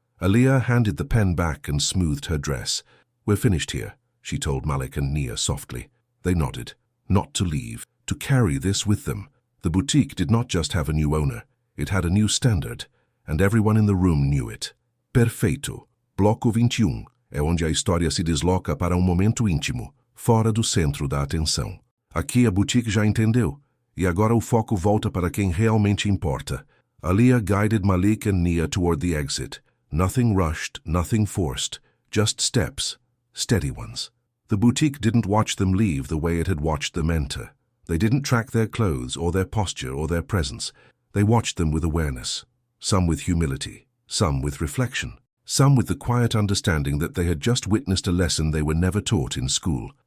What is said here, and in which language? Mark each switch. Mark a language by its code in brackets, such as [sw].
[en] Aaliyah handed the pen back and smoothed her dress. We're finished here, she told Malik and Nia softly. They nodded. Not to leave, to carry this with them. The boutique did not just have a new owner. It had a new standard, and everyone in the room knew it. [pt] Perfeito. Bloco 21 é onde a história se desloca para momento íntimo, fora do centro da atenção. Aqui a boutique já entendeu, e agora o foco volta para quem realmente importa. [en] Aaliyah guided Malik and Nia toward the exit. Nothing rushed, nothing forced, just steps, steady ones. The boutique didn't watch them leave the way it had watched them enter. They didn't track their clothes or their posture or their presence. They watched them with awareness, some with humility, some with reflection, some with the quiet understanding that they had just witnessed a lesson they were never taught in school.